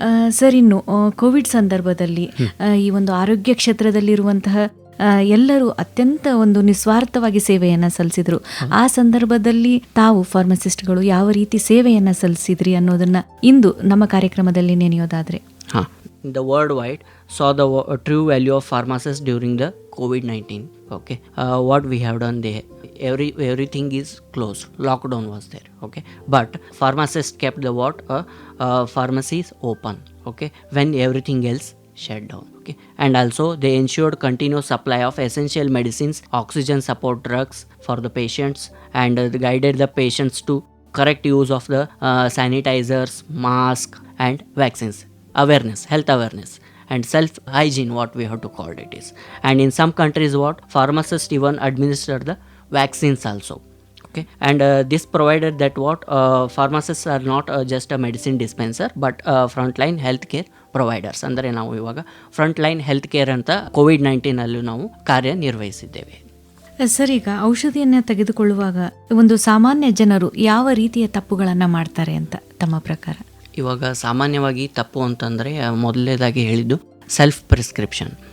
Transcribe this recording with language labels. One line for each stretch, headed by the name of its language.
Kannada: Sir, ಇನ್ನು Covid ಸಂದರ್ಭದಲ್ಲಿ ಈ ಒಂದು ಆರೋಗ್ಯ ಕ್ಷೇತ್ರದಲ್ಲಿರುವಂತಹ ಎಲ್ಲರೂ ಅತ್ಯಂತ ಒಂದು ನಿಸ್ವಾರ್ಥವಾಗಿ ಸೇವೆಯನ್ನ ಸಲ್ಲಿಸಿದ್ರು. ಆ ಸಂದರ್ಭದಲ್ಲಿ ತಾವು ಫಾರ್ಮಸಿಸ್ಟ್ಗಳು ಯಾವ ರೀತಿ ಸೇವೆಯನ್ನ ಸಲ್ಲಿಸಿದ್ರಿ ಅನ್ನೋದನ್ನ ಇಂದು ನಮ್ಮ ಕಾರ್ಯಕ್ರಮದಲ್ಲಿ ನೆನೆಯೋದಾದ್ರೆ.
English: The worldwide saw the true value of pharmacists during the COVID-19. Okay, what we have done there, everything is closed, lockdown was there. Okay, but pharmacists kept the pharmacies open. Okay, when everything else shut down. Okay, and also they ensured continuous supply of essential medicines, oxygen support drugs for the patients, and guided the patients to correct use of the sanitizers, mask, and vaccines. Health awareness and self hygiene, what we have to call it is. And in some countries pharmacists even administer the vaccines also. Okay, and this provided that pharmacists are not just a medicine dispenser but frontline healthcare providers.
Kannada: ಅಂದರೆ ನಾವು ಇವಾಗ frontline health care ಅಂತ COVID-19 ಅಲ್ಲೂ ನಾವು ಕಾರ್ಯನಿರ್ವಹಿಸಿದ್ದೇವೆ. Sir, ಈಗ ಔಷಧಿಯನ್ನ ತೆಗೆದುಕೊಳ್ಳುವಾಗ ಒಂದು ಸಾಮಾನ್ಯ ಜನರು ಯಾವ ರೀತಿಯ ತಪ್ಪುಗಳನ್ನ ಮಾಡ್ತಾರೆ ಅಂತ ತಮ್ಮ ಪ್ರಕಾರ? ಇವಾಗ ಸಾಮಾನ್ಯವಾಗಿ ತಪ್ಪು ಅಂತಂದರೆ ಮೊದಲನೇದಾಗಿ ಹೇಳಿದ್ದು ಸೆಲ್ಫ್ ಪ್ರಿಸ್ಕ್ರಿಪ್ಷನ್.